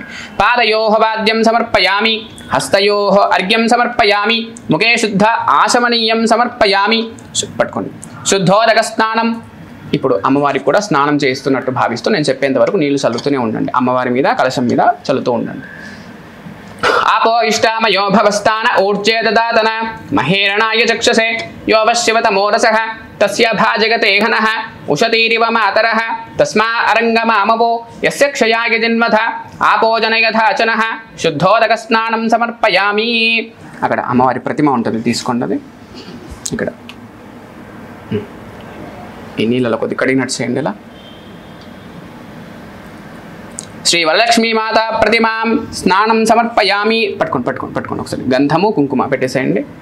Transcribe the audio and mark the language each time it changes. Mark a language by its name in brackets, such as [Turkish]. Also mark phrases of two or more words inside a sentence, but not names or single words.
[Sanskrit] పాదయోః వాద్యం సమర్పయామి హస్తయోః అర్ఘ్యం సమర్పయామి ముఖే శుద్ధ ఆశమనీయం సమర్పయామి. [Telugu] పట్టుకోండి. [Sanskrit] శుద్ధోదక స్నానం. [Telugu] ఇప్పుడు అమ్మవారికి కూడా స్నానం చేస్తున్నట్టు భావిస్తూ నేను చెప్పేంత వరకు నీళ్లు చల్లుతూనే ఉండండి. అమ్మవారి మీద కలశం మీద చల్లుతూ ఉండండి. [Sanskrit] आपो इष्टामयो भवस्तान ऊर्जे ददातन महेरणाय चक्षसे यो वश्यवतमोरसः तस्य भाजगते घनः उशतीरिव मातरः तस्मा अरङ्गमामवो यस्य क्षयाय जन्मथ आपो जनयथाचनः शुद्धोदक स्नानं समर्पयामि. [Telugu] అక్కడ అమ్మవారి ప్రతిమ ఉంటుంది, తీసుకోండి. ఇక్కడ ఈ నీళ్ళలో కొద్ది కడిగినట్టు చేయండి. [Sanskrit] ఇలా శ్రీ వరలక్ష్మీ మాత ప్రతిమాం స్నానం సమర్పయామి. [Telugu] పట్టుకోండి ఒకసారి. గంధము కుంకుమ పెట్టేసేయండి.